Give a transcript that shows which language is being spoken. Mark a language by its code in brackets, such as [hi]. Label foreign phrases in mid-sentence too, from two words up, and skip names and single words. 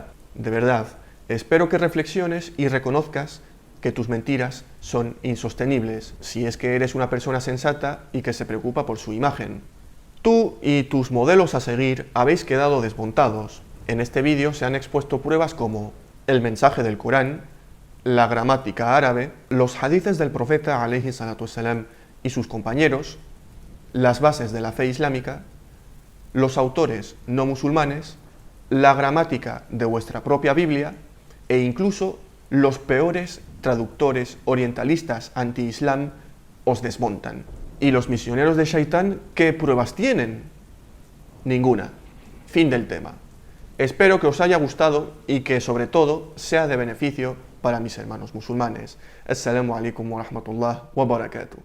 [es] De verdad, espero que reflexiones y reconozcas que tus mentiras son insostenibles, si es que eres una persona sensata y que se preocupa por su imagen. Tú y tus modelos a seguir habéis quedado desmontados. En este vídeo se han expuesto pruebas como el mensaje del Corán, la gramática árabe, los hadices del profeta [ar] عليه الصلاة والسلام [es] y sus compañeros, las bases de la fe islámica, los autores no musulmanes, la gramática de vuestra propia Biblia e incluso los peores traductores orientalistas anti-islam os desmontan. ¿Y los misioneros de Shaitán qué pruebas tienen? Ninguna. Fin del tema. Espero que os haya gustado y que sobre todo sea de beneficio para mis hermanos musulmanes. [ar] السلام عليكم ورحمة الله وبركاته.